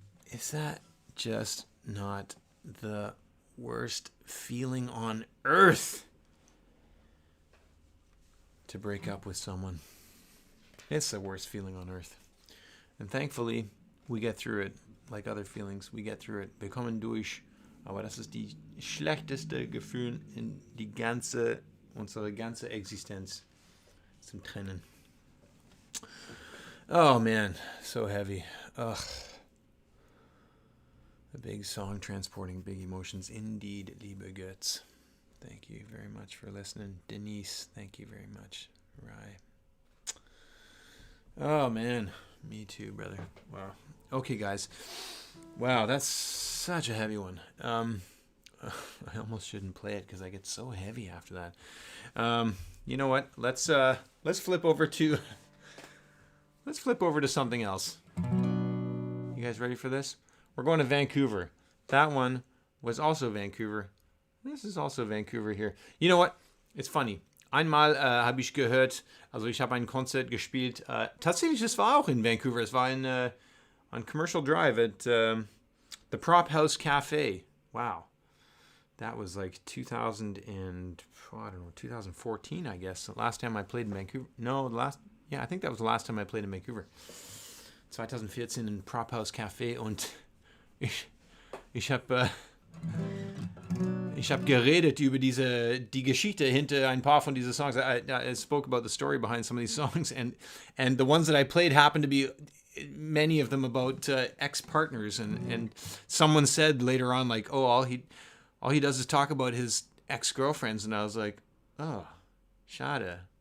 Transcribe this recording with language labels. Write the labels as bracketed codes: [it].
[en] Is that just not the worst feeling on earth? To break up with someone. It's the worst feeling on earth. And thankfully, we get through it. Like other feelings, we get through it. [de] Wir kommen durch. Aber das ist die schlechteste Gefühl in unsere ganze Existenz zum Trennen. [en] Oh man, so heavy. Ugh. A big song transporting big emotions. Indeed, liebe Götz. Thank you very much for listening. Denise, thank you very much. Rye. Oh man, me too, brother. Wow. Okay, guys. Wow, that's such a heavy one. I almost shouldn't play it because I get so heavy after that. You know what? Let's flip over to something else. You guys ready for this? We're going to Vancouver. That one was also Vancouver. This is also Vancouver here. You know what? It's funny. [de] Einmal habe ich gehört, also ich habe ein Konzert gespielt. Tatsächlich, es war auch in Vancouver. Es war [en] on Commercial Drive at the Prop House Cafe. Wow. That was like 2014, I guess. The last time I played in Vancouver. I think that was the last time I played in Vancouver. [de] 2014 in Prop House Cafe und ich habe geredet über die Geschichte hinter ein paar von diesen Songs. [en] I spoke about the story behind some of these songs, and the ones that I played happened to be many of them about ex-partners, and someone said later on, like, oh, all he does is talk about his ex-girlfriends, and I was like, oh, schade.